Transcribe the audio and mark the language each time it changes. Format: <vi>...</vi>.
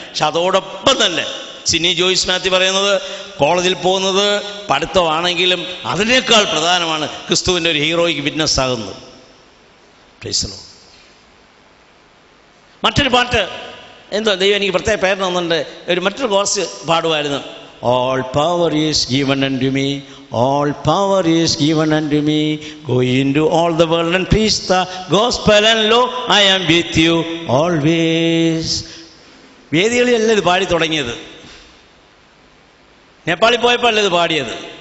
<ml>പക്ഷെ അതോടൊപ്പം തന്നെ സിനി ജോയിസ് മാത്യു പറയുന്നത് കോളേജിൽ പോകുന്നത് പഠിത്തമാണെങ്കിലും അതിനേക്കാൾ പ്രധാനമാണ് ക്രിസ്തുവിൻ്റെ ഒരു ഹീറോയ്ക്ക് വിറ്റ്നസ് ആകുന്നത്.</ml> <en>Praise the lord.</en> <ml>മറ്റൊരു പാട്ട് എന്തോ ദൈവം എനിക്ക് പ്രത്യേക പേര് തന്നിട്ടുണ്ട്. മറ്റൊരു course പാടുമായിരുന്നു.</ml> <en>All power is given unto me, all power is given unto me, go into all the world and preach the gospel and lo, I am with you always.</en> <ml>വേദികളിലല്ല ഇത് പാടി തുടങ്ങിയത്, നേപ്പാളിൽ പോയപ്പോഴല്ല ഇത് പാടിയത്.</ml>